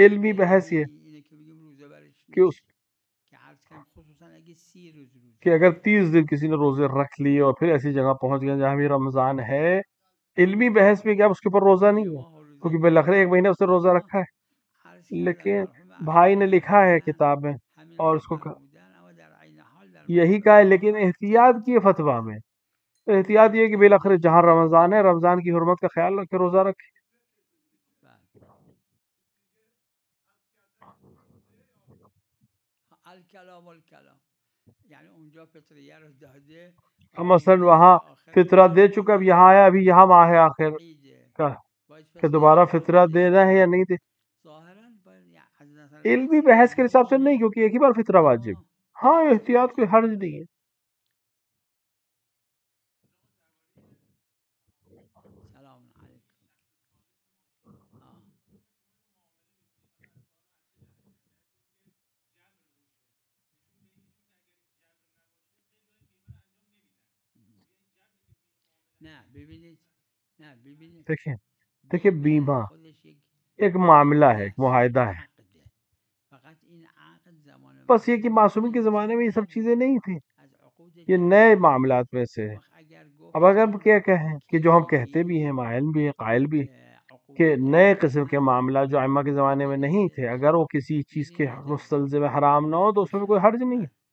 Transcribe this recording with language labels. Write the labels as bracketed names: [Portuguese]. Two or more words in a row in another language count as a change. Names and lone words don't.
[Urdu] علمی بحث یہ کہ اگر 30 دن کسی نے روزے رکھ لیے اور پھر ایسی جگہ پہنچ گئے جہاں بھی رمضان ہے، علمی بحث میں کیا اس کے اوپر روزہ نہیں ہے، کیونکہ بالآخر 1 مہینہ اس نے روزہ رکھا ہے. لیکن بھائی نے لکھا ہے کتاب میں اور اس کو یہی کہا ہے، لیکن احتیاط کی فتویٰ میں احتیاط یہ کہ بالآخر جہاں رمضان ہے، رمضان کی حرمت کا خیال رکھ کے روزہ رکھے. [Persian] الکلام یعنی اونجا فطریه رو داده، [Urdu] مثلا وہاں فطرہ دے چکا، اب یہاں آیا، ابھی یہاں ماہ آخر کا کہ دوبارہ فطرہ دینا ہے یا نہیں دے. علمی بحث کے حساب سے نہیں، کیونکہ ایک ہی بار فطرہ واجب. ہاں احتیاط کوئی حرج نہیں ہے. سلام علیکم. [Persian] نه ببینید [Urdu] دیکھیں بیمہ ایک معاملہ ہے، ایک معاہدہ ہے. بس یہ کہ معصومی کے زمانے میں یہ سب چیزیں نہیں تھیں، یہ نئے معاملات میں سے. اب اگر کیا کہیں کہ جو ہم کہتے بھی ہیں، مائل بھی ہیں، قائل بھی ہیں کہ نئے قسم کے معاملات جو ائمہ کے زمانے میں نہیں تھے، اگر وہ کسی چیز کے مستلزم حرام نہ ہو تو اس میں کوئی حرج نہیں ہے.